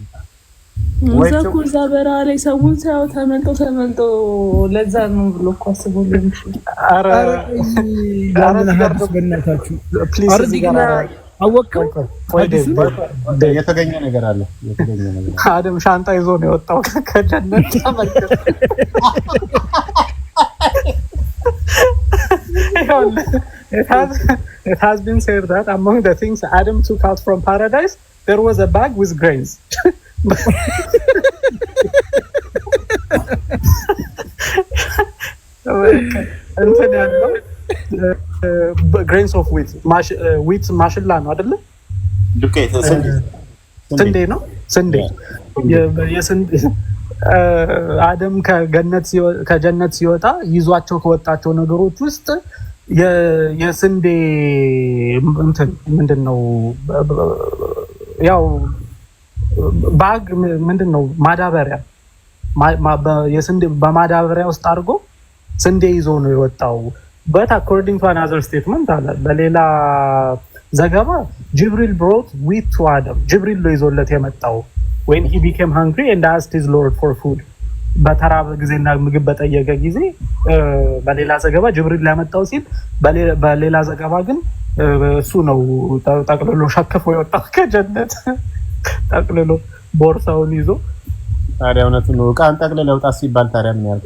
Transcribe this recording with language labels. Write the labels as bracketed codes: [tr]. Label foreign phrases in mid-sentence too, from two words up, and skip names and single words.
[am] እዛ በረሃ ላይ ሰውን ሳያው ተመልጦ ለዛ ነው ብሎ እኮ አስቦ ሊሆን ይችላል። ኧረ በእናታችሁ አወቀው የተገኘ ነገር አለ። አደም ሻንጣ ይዞ ነው የወጣው ከጀነት ተመልከት። [en] It has been said that among the things Adam took out from paradise, there was a bag with grains. [am] እንትን ያለው [en] grains of wheat, wheat [am] ማሽላ ነው አይደለ? ዱቄት ስንዴ ነው። ስንዴ የስንዴ አደም ከጀነት ሲወጣ ይዟቸው ከወጣቸው ነገሮች ውስጥ የስንዴ እንትን ምንድነው ያው ባግ ምንድነው ማዳበሪያ የስንዴ በማዳበሪያ ውስጥ አድርጎ ስንዴ ይዞ ነው የወጣው። [en] but according to another statement [am] አለ በሌላ ዘገባ ጅብሪል [en] brought wheat to Adam [am] ጅብሪል ነው ይዞለት የመጣው [en] when he became hungry and asked his Lord for food [am] በተራበ ጊዜና ምግብ በጠየቀ ጊዜ በሌላ ዘገባ ጅብሪል ያመጣው ሲል በሌላ ዘገባ ግን እሱ ነው ጠቅልሎ ሸክፎ የወጣው ከጀነት ጠቅልሎ ቦርሳውን ይዞ። ታዲያ እውነቱን ነው ቃን ጠቅልሎ ወጣ ሲባል ታዲያ ምን ያርግ?